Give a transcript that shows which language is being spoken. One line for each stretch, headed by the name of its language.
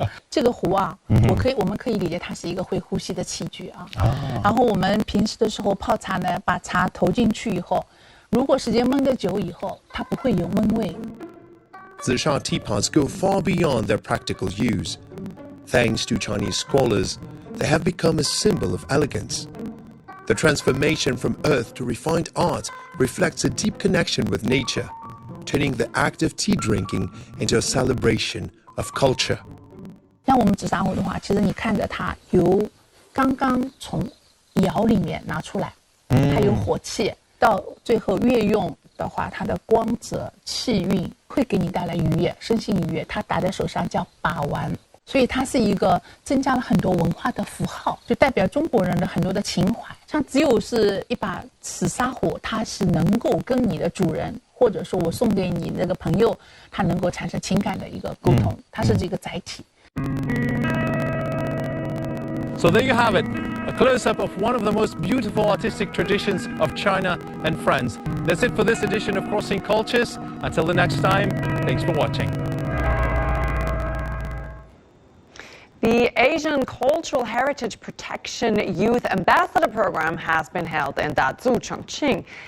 Chinese: 这个壶啊，我们可以理解它是一个会呼吸的器具啊。然后我们平时的时候泡茶呢，把茶投进去以后，如果时间焖得久以后，它不会有闷味。
English: Zisha teapots go far beyond their practical use. Thanks to Chinese scholars, they have become a symbol of elegance. The transformation from earth to refined art reflects a deep connection with nature, turning the act of tea drinking into a celebration of culture.
Chinese: 像我们紫砂壶的话，其实你看着它由刚刚从窑里面拿出来，它有火气，到最后越用的话，它的光泽、气韵会给你带来愉悦，身心愉悦。它打在手上叫把玩。所以它是一个增加了很多文化的符号，就代表中国人的很多的情怀。像只有是一把紫砂壶，它是能够跟你的主人，或者说我送给你那个朋友，它能够产生情感的一个沟通，它是这个载体。
English: So there you have it, a close-up of one of the most beautiful artistic traditions of China and France. That's it for this edition of Crossing Cultures. Until the next time, thanks for watching. The Asian Cultural Heritage Protection Youth Ambassador Program has been held in Dazhu, Chongqing.